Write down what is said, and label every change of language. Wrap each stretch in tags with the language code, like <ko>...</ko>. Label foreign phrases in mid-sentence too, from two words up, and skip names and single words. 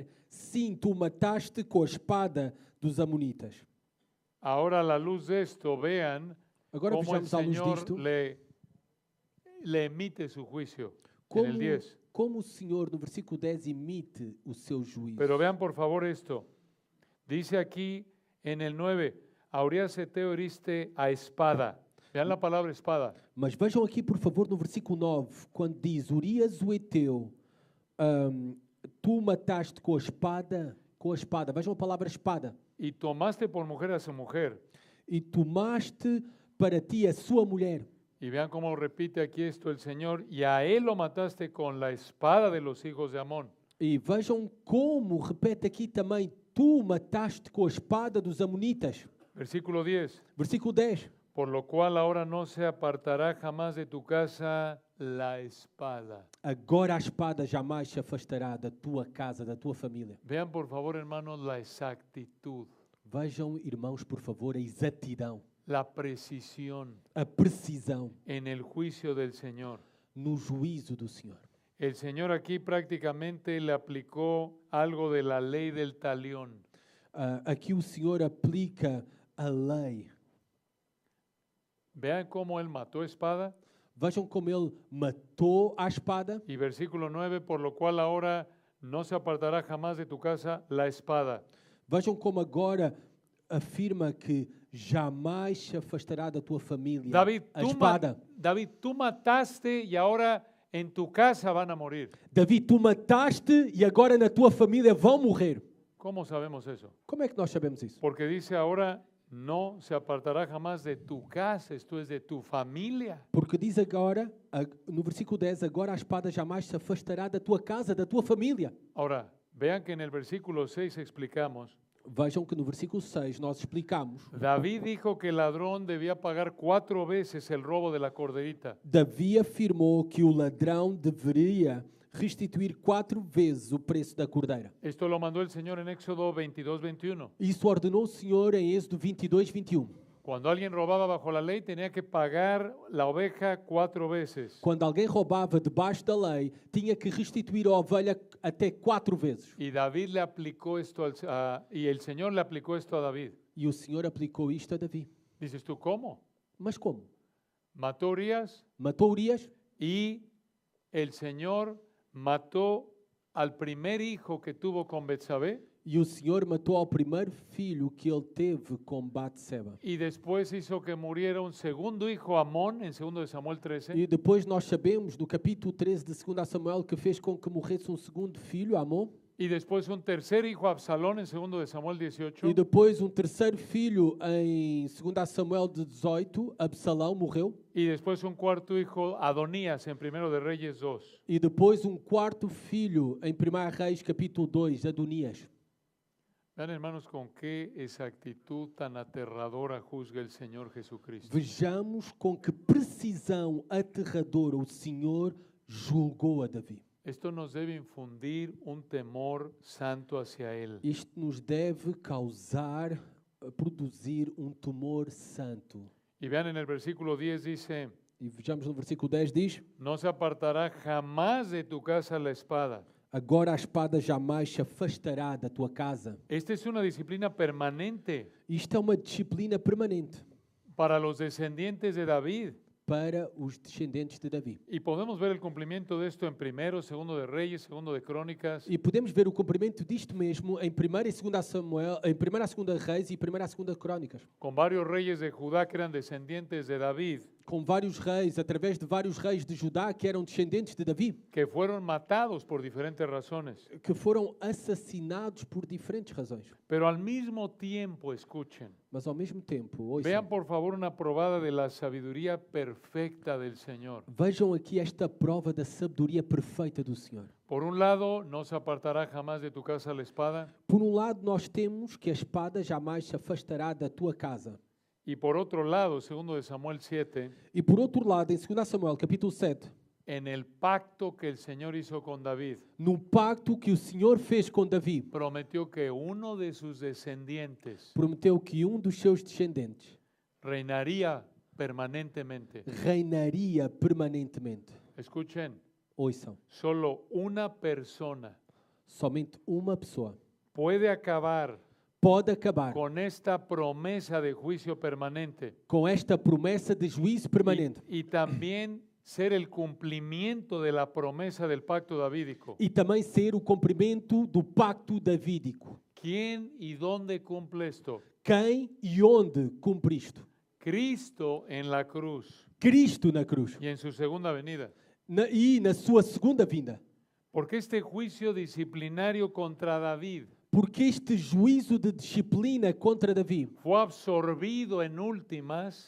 <pt>Sim, tu mataste com a espada dos Amonitas.</pt> <es>Ahora, a la luz de esto, vean</es> <pt>Agora</pt> <es>cómo el</es> <pt>vejamos à luz</pt> <es>Señor</es> <pt>disto</pt> <es>le emite su juicio en</es> <pt>como,</pt> <es>el 10.</es> <pt>como o Senhor, no versículo 10, emite o seu juízo.</pt> <es>Pero vean por favor esto. Dice aquí en el 9, a Urias Heteo heriste a espada. Vean la palabra espada.</es> <pt>Mas vejam aqui, por favor, no versículo 9, quando diz Urias o Heteu, tu mataste com a espada. Vejam a palavra espada.</pt> <es>Y tomaste por mujer a su mujer.</es> <pt>E tomaste para ti a sua mulher.</pt> <es>Y vean cómo repite aquí esto el Señor. Y a él lo mataste con la espada de los hijos de Amón.</es> <pt>E vejam como repete aqui também, tu mataste com a espada dos Amonitas.</pt> <es>Versículo 10.</es> <pt>Versículo 10.</pt> <es>Por lo cual ahora no se apartará jamás de tu casa la espada.</es> <pt>Agora a espada jamais se afastará da tua casa, da tua família.</pt> <es>Vean por favor, hermanos, la exactitud,</es> <pt>Vejam, irmãos, por favor, a exatidão,</pt> <es>la precisión</es> <pt>a precisão</pt> <es>en el juicio del Señor.</es> <pt>no juízo do Senhor.</pt> <es>El Señor aquí prácticamente le aplicó algo de la ley del talión.</es> <pt>Aqui o Senhor aplica a lei.</pt> <es>Vean cómo él mató espada.</es> <pt>Vejam como ele matou a espada.</pt> <es>Y versículo 9, por lo cual ahora no se apartará jamás de tu casa la espada.</es> <pt>Vejam como agora afirma que jamais se afastará da tua família David, a espada.</pt> <es>David, tú mataste y ahora en tu casa van a morir.</es> <pt>David, tu mataste e agora na tua família vão morrer.</pt> <es>¿Cómo sabemos eso?</es> <pt>Como é que nós sabemos isso?</pt> <es>Porque dice ahora no se apartará jamás de tu casa, esto es de tu familia.</es> <pt>Porque diz agora, no versículo 10, agora a espada jamais se afastará da tua casa, da tua família.</pt> <es>Ahora, vean que en el versículo 6 explicamos.</es> <pt>Vejam que no versículo 6 nós explicamos.</pt> <es>David dijo que el ladrón debía pagar 4 veces el robo de la corderita.</es> <pt>Davi afirmou que o ladrão deveria restituir 4 vezes o preço da cordeira.</pt> <es>Esto lo mandó el Señor en Éxodo 22, 21.</es> <pt>Isso ordenou o Senhor em Êxodo 22, 21.</pt> <es>Cuando alguien robaba bajo la ley tenía que pagar la oveja 4 veces.</es> <pt>Quando alguém roubava debaixo da lei, tinha que restituir a ovelha até 4 vezes.</pt> <es>Y David le aplicó esto y el Señor le aplicó esto a David.</es> <pt>E o Senhor aplicou isto a Davi.</pt> <es>Dices tú, ¿cómo?</es> <pt>Mas como?</pt> <es>Mató a Urias</es> <pt>Matou Urias</pt> <es>y el Señor mató al primer hijo que tuvo con Betsabé</es> <pt>e o Senhor matou ao primeiro filho que ele teve com Batseba.</pt> <es>y después hizo que muriera un segundo hijo, Amón, en 2 de Samuel 13.</es> <pt>E depois nós sabemos, no capítulo 13 de 2 Samuel, que fez com que morresse um segundo filho, Amon,</pt> <es>Y después un tercer hijo, Absalón, en 2 de Samuel 18.</es> <pt>e depois um terceiro filho em 2 Samuel 18, Absalão morreu,</pt> <es>Y después un cuarto hijo, Adonías, en 1 de Reyes 2.</es> <pt>e depois um quarto filho em 1 Reis capítulo 2, Adonias.</pt> <es>Vean, hermanos, con qué exactitud tan aterradora juzga el Señor Jesucristo.</es> <pt>Vejamos com que precisão aterradora o Senhor julgou a Davi.</pt> <es>Esto nos debe infundir un temor santo hacia Él.</es> <pt>Isto nos deve causar, produzir um temor santo.</pt> <es>Y vean en el versículo 10 dice,</es> <pt>E vejamos no versículo 10 diz,</pt> <es>no se apartará jamás de tu casa la espada.</es> <pt>agora a espada jamais se afastará da tua casa.</pt> <es>Esta es una disciplina permanente</es> <pt>Isto é uma disciplina permanente</pt> <es>para los descendientes de David.</es> <pt>para os descendentes de Davi.</pt> <es>Y podemos ver el cumplimiento de esto en 1, 2 de Reyes, 2 de Crónicas.</es> <pt>E podemos ver o cumprimento disto mesmo em 1 e 2 Samuel, em 1 e 2 Reis e 1 e 2 Crónicas.</pt> <es>Con varios reyes de Judá que eran descendientes de David,</es> <pt>Com vários reis, através de vários reis de Judá que eram descendentes de Davi,</pt> <es>que fueron matados por diferentes razones.</es> <pt>que foram assassinados por diferentes razões.</pt> <es>Pero al mismo tiempo, escuchen,</es> <pt>Mas ao mesmo tempo, ouçam,</pt> <es>vean por favor una probada de la sabiduría perfecta del Señor.</es> <pt>vejam aqui esta prova da sabedoria perfeita do Senhor.</pt> <es>Por un lado, no se apartará jamás de tu casa la espada,</es> <pt>Por um lado, nós temos que a espada jamais se afastará da tua casa.</pt> <es>y por otro lado, 2 de Samuel 7,</es> <pt>E por outro lado, em 2 Samuel, capítulo 7,</pt> <es>en el pacto que el Señor hizo con David,</es> <pt>no pacto que o Senhor fez com Davi,</pt> <es>prometió que uno de sus descendientes</es> <pt>prometeu que um dos seus descendentes</pt> <es>reinaría permanentemente.</es> <pt>reinaria permanentemente.</pt> <es>escuchen,</es> <pt>Ouçam,</pt> <es>solo una persona</es> <pt>somente uma pessoa</pt> <es>puede acabar</es> <pt>pode acabar</pt> <es>con esta promesa de juicio permanente</es> <pt>com esta promessa de juízo permanente</pt> <es>y también ser el cumplimiento de la promesa del pacto davídico.</es> <pt>e também ser o cumprimento do pacto davídico.</pt> <es>¿Quién y dónde cumple esto?</es> <pt>Quem e onde cumpre isto?</pt> <es>Cristo en la cruz</es> <pt>Cristo na cruz</pt> <es>y en su segunda venida.</es> <pt>e na sua segunda vinda.</pt> <es>Porque este juicio disciplinario contra David</es> <pt>Porque este juízo de disciplina contra Davi</pt> <es>fue absorbido en últimas</es>